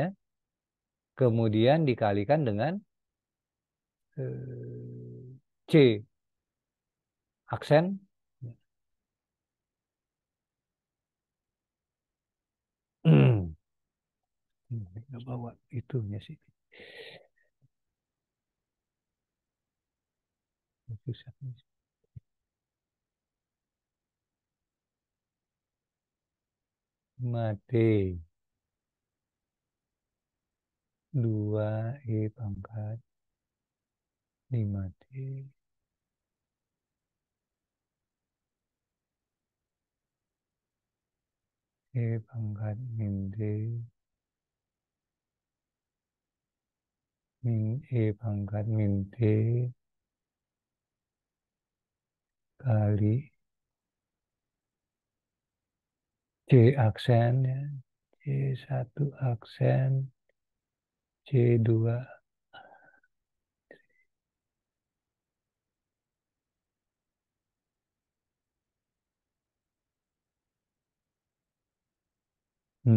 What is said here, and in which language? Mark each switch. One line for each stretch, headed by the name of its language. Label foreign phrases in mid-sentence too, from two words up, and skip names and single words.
Indonesian: Kemudian dikalikan dengan C aksen. Nggak bawa itunya sih. Susah. Mate 2 E pangkat 5T E pangkat min T min E pangkat min T kali C aksen ya. C1 aksen C2. Hmm.